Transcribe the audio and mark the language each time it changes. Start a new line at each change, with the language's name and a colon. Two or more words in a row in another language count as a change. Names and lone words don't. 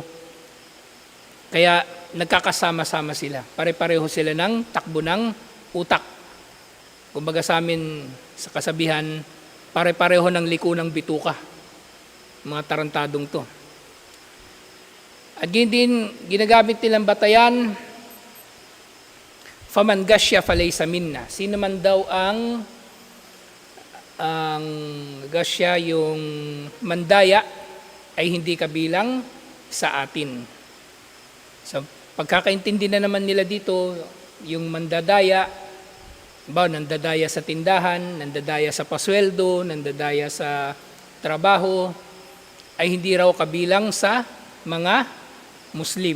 Filipino: Kaya nagkakasama-sama sila. Pare-pareho sila ng takbo ng utak. Kumbaga sa amin, sa kasabihan, pare-pareho ng liko ng bituka. Mga tarantadong to. At din, ginagamit nilang batayan,
Arabic: فمن غش فليس منا.
Filipino: Sino man daw ang gasya, yung mandaya, ay hindi kabilang sa atin. So, pagkakaintindi na naman nila dito, yung mandadaya, nandadaya sa tindahan, nandadaya sa pasweldo, nandadaya sa trabaho, ay hindi raw kabilang sa mga Muslim.